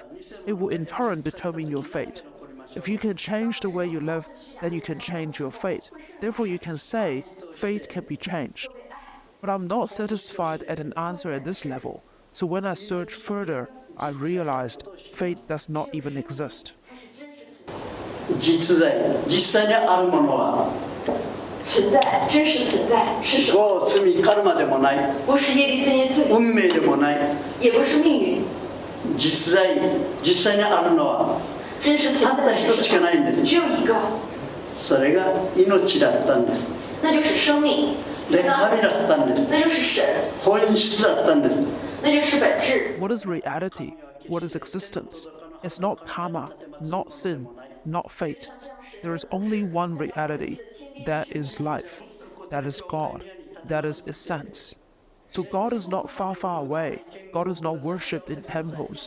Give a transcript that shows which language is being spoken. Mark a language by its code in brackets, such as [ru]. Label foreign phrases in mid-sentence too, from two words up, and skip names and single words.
[en] It will in turn determine your fate. If you can change the way you live, then you can change your fate. Therefore you can say, fate can be changed. But I'm not satisfied at an answer at this level. So when I searched further, I realized fate does not even exist. [ja] 実在実際にあるものは [zh] 存在真实存在是什么？ [ja] 業罪カルマでもない、 [zh] 不是业力罪孽罪， [ja] 運命でもない、 [zh] 也不是命運。 [ja] 実際にあるのは [zh] 真实存在 [ja] たった一つしかないんです。 [zh] 只有一个， [ja] それが命だったんです。 [zh] 那就是生命。 [ja] で、神だったんです。 [zh] 那就是神。 [ja] 本質だったんです。 [zh] 那就是本质。 [en] What is reality? What is existence? It's not karma, not sin, not fate. There is only one reality. That is life. That is God. That is essence. So God is not far, far away. God is not worshipped in temples.